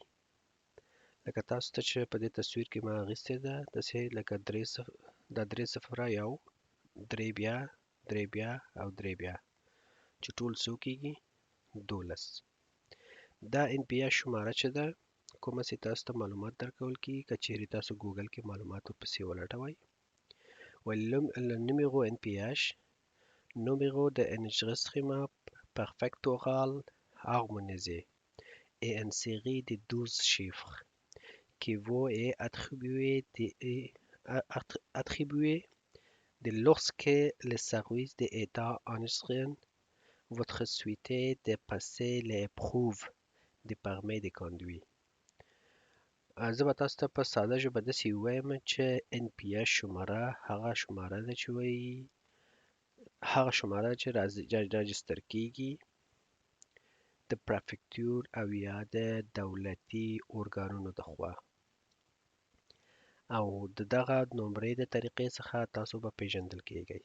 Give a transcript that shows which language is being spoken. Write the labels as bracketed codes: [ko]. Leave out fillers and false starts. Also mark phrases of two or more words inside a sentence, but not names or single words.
[ps] لکه تاسو ته چې په دې تصویر کې ما اخیستې ده، داسې لکه دا 3 صفره، یو، 3 بیا، 3 بیا او 3 بیا، چې ټول څو کېږي؟ 12. دا NPH شماره چې ده کومه چې تاسو ته معلومات درکول کېږي که چیرې تاسو ګوګل کې معلومات ورپسې ولټوئ. [fr] Le numéro NPH, numéro de enregistrement préfectoral harmonisé, est une série de 12 chiffres qui vous est attribué lorsque le service d'État enregistre votre souhaité de passer l'épreuve de permis de conduire. [ps] زه به تاسو ته په ساده ژبه داسې ووایم چې NPH شماره هغه شماره ده چې وایي هغه شماره چې راجستر کېږي د پرفکتور او یا د دولتي ارګانونو د خوا، او د دغه نمرې د طریقې څخه تاسو به پیژندل کېږئ.